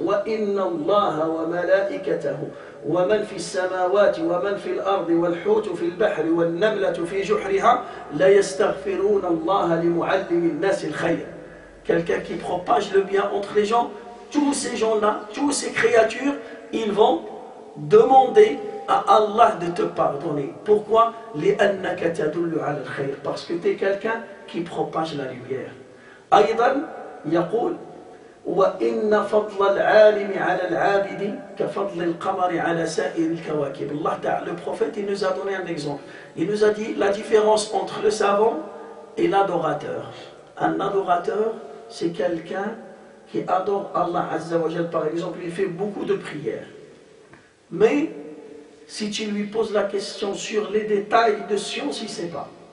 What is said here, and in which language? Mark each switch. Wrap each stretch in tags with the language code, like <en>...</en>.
<ar>وَإِنَّ اللَّهَ وَمَلَائِكَتَهُ وَمَنْ فِي السَّمَاوَاتِ وَمَنْ فِي الْأَرْضِ وَالْحُوتُ فِي الْبَحْرِ وَالنَّمْلَةُ فِي جُحْرِهَا لَيَسْتَغْفِرُونَ اللَّهَ لِمُعَلِّمِ النَّاسِ الْخَيْرِ.</ar> <fr>Quelqu'un qui propage le bien entre les gens, tous ces gens-là, toutes ces créatures, ils vont demander à Allah de te pardonner. Pourquoi?</fr> <ar>لِأَنَّكَ تَدُلُّ عَلَى الْخَيْرِ.</ar> <fr>Parce que tu es quelqu'un qui propage la lumière.</fr> <ar>أيضا يقول وإن فضل العالم على العابد كفضل القمر على سائر الكواكب.</ar> <fr>Le prophète, il nous a donné un exemple. Il nous a dit la différence entre le savant et l'adorateur. Un adorateur, c'est quelqu'un qui adore Allah Azza wa Jal. Par exemple, il fait beaucoup de prières. Mais si tu lui poses la question sur les détails de science, il ne sait pas.</fr>